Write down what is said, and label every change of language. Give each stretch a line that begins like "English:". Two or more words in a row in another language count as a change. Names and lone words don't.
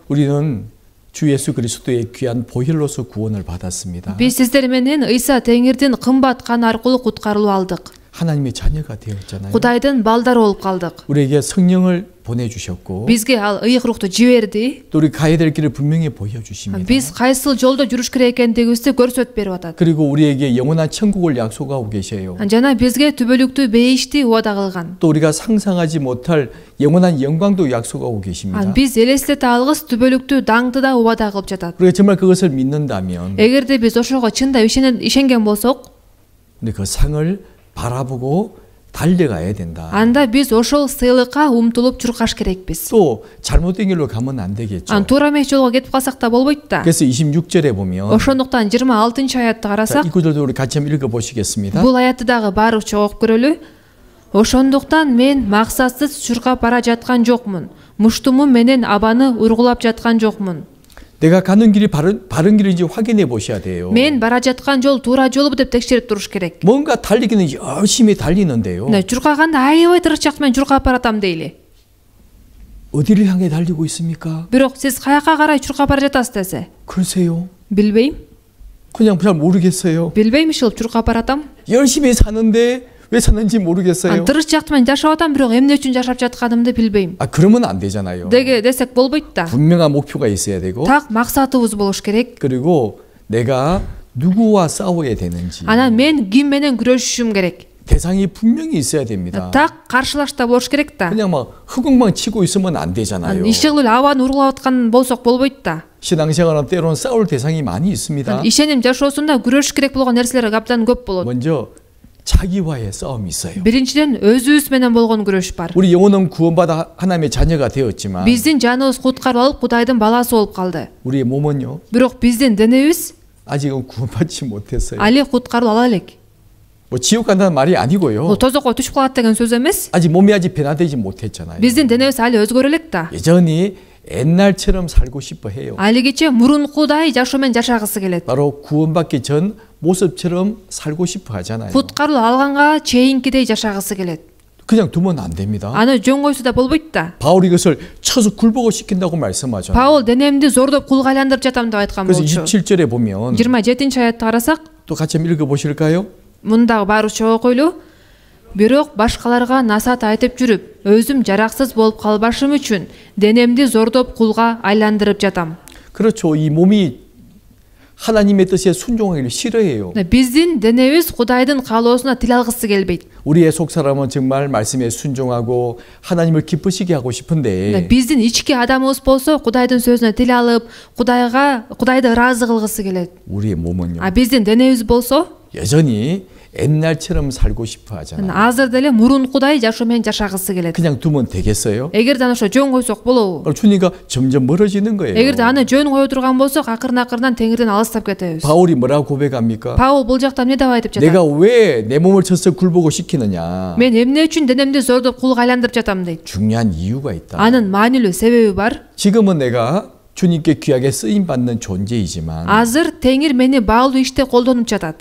Korean: 우리는 주 예수 그리스도의 귀한 보혈로서 구원을 받았습니다.
Kyrgyz: Биз сиздер менен Ыйса Теңирдин кымбат каны аркылуу куткарылып алдык.
Korean: 하나님의 자녀가 되었잖아요.
Kyrgyz: Кудайдын балдары болуп калдык.
Korean: 우리에게 성령을 보내주셨고
Kyrgyz: Бизге ал ыйык рухту жиберди.
Korean: 또 우리 가야 될 길을 분명히 보여주십니다.
Kyrgyz: Биз кайсыл жолдо жүрүш керек экендигибизди көрсөтүп берип атат.
Korean: 그리고 우리에게 영원한 천국을 약속하고 계셔요.
Kyrgyz: Жана бизге түбөлүктүү бейишти убада кылган.
Korean: 또 우리가 상상하지 못할 영원한 영광도 약속하고 계십니다.
Kyrgyz: Биз элестете алгыс түбөлүктүү даңды да убада кылып жатат.
Korean: 우리가 정말 그것을 믿는다면
Kyrgyz: Эгерде биз ошого чындап ишенген болсок,
Korean: 근데 그 상을 바라보고 달려가야 된다.
Kyrgyz: анда биз ошол сыйлыкка умтулуп чуркаш керекпиз.
Korean: 또 잘못된 길로 가면 안 되겠죠.
Kyrgyz: Туура эмес жолго кетип калсак да болбойт да.
Korean: 그래서 26절에 보면
Kyrgyz: Ошондуктан 26-аятты
Korean: 자,
Kyrgyz: карасак,
Korean: 이 구절도 우리 같이 한번 읽어보시겠습니다.
Kyrgyz: бул аятты дагы барыбызча окуп көрөлү. Ошондуктан мен максатсыз чуркап бара жаткан жокмун. Муштумум менен абаны ургулап жаткан жокмун.
Korean: 내가 가는 길이 바른 길인지 확인해 보셔야 돼요.
Kyrgyz: Мен бара жаткан жол туура жолбу деп текшерип туруш керек.
Korean: 뭔가 달리기는 열심히 달리는데요.
Kyrgyz: Чуркаганда аябай тырышчак менен чуркап баратам дейли.
Korean: 어디를 향해 달리고 있습니까?
Kyrgyz: Бирок сиз каяка карай чуркап бара жатасыз десе?
Korean: 글쎄요.
Kyrgyz: Билбейм.
Korean: 그냥 잘 모르겠어요.
Kyrgyz: Билбейм ишил чуркап 바ратам.
Korean: 열심히 사는데 왜 사는지 모르겠어요.
Kyrgyz: Тырышчак менен жашап атам, бирок эмне үчүн жашап жатканымды билбейм.
Korean: 그러면 안 되잖아요.
Kyrgyz: Десек болбойт да.
Korean: 분명한 목표가 있어야 되고
Kyrgyz: Так максатыбыз болуш керек.
Korean: 그리고 내가 누구와 싸워야 되는지
Kyrgyz: Анан мен ким менен күрөшүшүм керек.
Korean: 대상이 분명히 있어야 됩니다.
Kyrgyz: Так каршылашта болуш керек да.
Korean: 그냥 막 흑공방 치고 있으면 안 되잖아요.
Kyrgyz: Ишигил абаны ургулап аткан болсок болбойт да.
Korean: 신앙생활은 때로는 싸울 대상이 많이 있습니다.
Kyrgyz: Ишеним жашоосунда күрөшүш керек болгон нерселер абдан көп болот.
Korean: 먼저 자기와의 싸움이 있어요.
Kyrgyz: Биринчиден өзүбүз менен болгон күрөш бар.
Korean: 우리 영혼은 구원받아 하나님의 자녀가 되었지만
Kyrgyz: Биздин жаныбыз куткарып алып Кудайдын баласы болуп калды.
Korean: 우리의 몸은요
Kyrgyz: Бирок биздин денебиз
Korean: 아직은 구원받지 못했어요.
Kyrgyz: али куткарылып ала элек.
Korean: 뭐 지옥 간다는 말이 아니고요.
Kyrgyz: Тозокко түшүп калат деген сөз эмес.
Korean: 아직 몸이 아직 변화되지 못했잖아요.
Kyrgyz: Биздин денебиз али өзгөрө элек да.
Korean: 여전히 옛날처럼 살고 싶어 해요.
Kyrgyz: Алигиче мурункудай жашоо менен жашагысы келет.
Korean: 바로 구원받기 전 모습처럼 살고 싶어 하잖아요.
Kyrgyz: Куткарылып алганга чейинкидей жашагысы келет.
Korean: 그냥 두면 안 됩니다.
Kyrgyz: Аны жөн койсо да болбойт да.
Korean: 바울이 이것을 쳐서 굴복을 시킨다고 말씀하죠.
Kyrgyz: Паул денемди зордоп кулга айландырып жатам деп айткан
Korean: 그래서
Kyrgyz: болчу.
Korean: 27절에 보면
Kyrgyz: 27-аятты карасак,
Korean: 또 같이 한번 읽어보실까요?
Kyrgyz: мындагы барыбызча окуйлу. Бирок башкаларга насаат айтып жүрүп, өзүм жараксыз болуп калбашым үчүн денемди зордоп кулга айландырып жатам.
Korean: 그렇죠. 이 몸이 하나님의 뜻에 순종하기를 싫어해요.
Kyrgyz: Биздин денебиз Кудайдын каалоосуна тил алгысы келбейт.
Korean: 우리의 속사람은 정말 말씀에 순종하고 하나님을 기쁘시게 하고 싶은데
Kyrgyz: Биздин ички адамыбыз болсо Кудайдын сөзүнө тил алып, Кудайды ыраазы кылгысы келет.
Korean: 우리의 몸은요.
Kyrgyz: Биздин денебиз болсо
Korean: 여전히 옛날처럼 살고 싶어 하잖아요.
Kyrgyz: азыр деле мурункудай жашоо менен жашагысы келет.
Korean: 그냥 두면 되겠어요?
Kyrgyz: Эгерде аны ошо жөн койсок болобу?
Korean: 그럼 주님과 점점 멀어지는 거예요.
Kyrgyz: Эгерде аны жөн кое турган болсок, акырын Теңирден алыстап кетебиз.
Korean: 바울이 뭐라고 고백합니까?
Kyrgyz: Паул бул жакта эмне деп айтып
Korean: 내가
Kyrgyz: жатат?
Korean: 왜 내 몸을 쳐서 굴복을 시키느냐?
Kyrgyz: Мен эмне үчүн денемди зордоп кулга айландырып жатам дейт.
Korean: 중요한 이유가 있다.
Kyrgyz: Анын маанилүү себеби бар.
Korean: 지금은 내가 주님께 귀하게 쓰임 받는 존재이지만
Kyrgyz: азыр теңир мени баалуу иште колдонуп жатат.